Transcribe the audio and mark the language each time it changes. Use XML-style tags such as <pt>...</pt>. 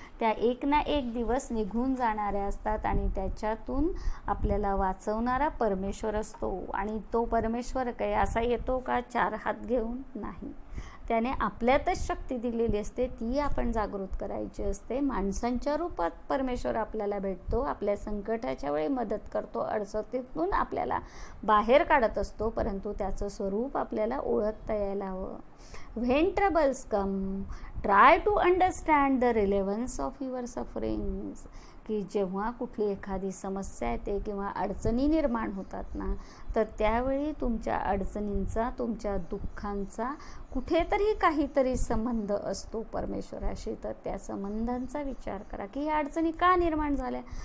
<mr>त्या एक ना एक दिवस निघून जाणाऱ्या असतात आणि त्याच्यातून आपल्याला वाचवणारा परमेश्वर असतो. आणि तो परमेश्वर काही असा येतो का चार हात घेऊन? नाही. त्याने आपल्यातच शक्ती दिलेली असते, ती आपण जागृत करायची असते. माणसांच्या रूपात परमेश्वर आपल्याला भेटतो, आपल्या संकटाच्या वेळी मदत करतो, अडचणीतून आपल्याला बाहेर काढत असतो, परंतु त्याचं स्वरूप आपल्याला ओळखता यायला हवं.</mr> <en>When troubles come, try to understand the relevance of your sufferings.</en> <mr>की जेव्हा कुठली एखादी समस्या येते किंवा अडचणी निर्माण होतात ना, तर त्यावेळी तुमच्या अडचणींचा, तुमच्या दुःखांचा कुठेतरी काहीतरी संबंध असतो परमेश्वराशी. तर त्या संबंधांचा विचार करा की ह्या अडचणी का निर्माण झाल्या.</mr>